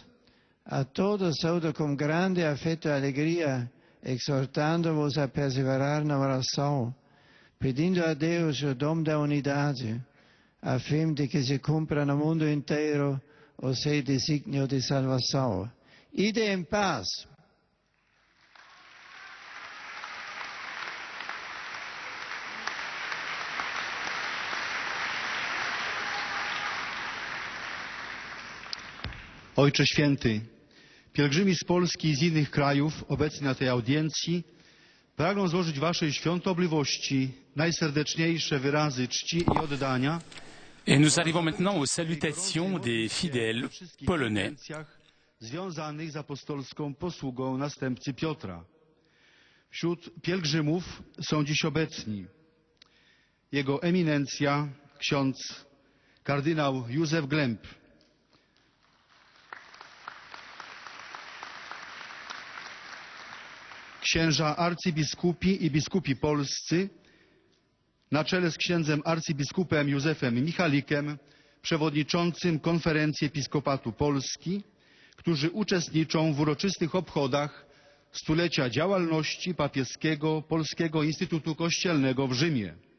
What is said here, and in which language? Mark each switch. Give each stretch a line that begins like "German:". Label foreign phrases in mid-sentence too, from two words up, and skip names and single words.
Portuguese: A todos saúdo com grande afeto e alegria, exortando-vos a perseverar na oração, pedindo a Deus o dom da unidade, a fim de que se cumpra no mundo inteiro o seu desígnio de salvação. Ide em paz.
Polish: Ojcze Święty, pielgrzymi z Polski i z innych krajów obecni na tej audiencji pragną złożyć Waszej świątobliwości najserdeczniejsze wyrazy czci i oddania.
French: Et nous arrivons maintenant aux salutations des fidèles polonais.
Polish: Związanych z apostolską posługą następcy Piotra. Wśród pielgrzymów są dziś obecni Jego Eminencja, ksiądz kardynał Józef Glęb, księża arcybiskupi i biskupi polscy, na czele z księdzem arcybiskupem Józefem Michalikiem, przewodniczącym Konferencji Episkopatu Polski, którzy uczestniczą w uroczystych obchodach stulecia działalności papieskiego Polskiego Instytutu Kościelnego w Rzymie.